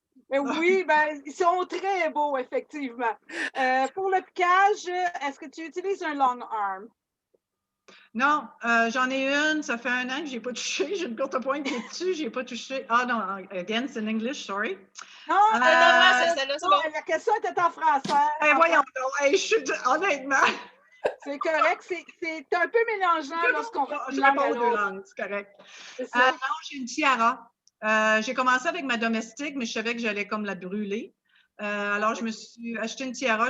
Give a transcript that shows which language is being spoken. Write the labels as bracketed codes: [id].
[fr] Oui, ben, ils sont très beaux, effectivement. Pour le piquage, est-ce que tu utilises un long arm? Non, j'en ai une, ça fait 1 an que je n'ai pas touché. J'ai une courte pointe qui est dessus, je n'ai pas touché. Ah non, [en] again, it's in English, sorry. [fr] Non, la question était en français. Voyons donc, honnêtement. C'est correct, c'est un peu mélangeant lorsqu'on Je réponds aux 2 langues, c'est correct. Non, j'ai une tiara. J'ai commencé avec ma domestique, mais je savais que j'allais comme la brûler. Alors, je me suis acheté une tiara.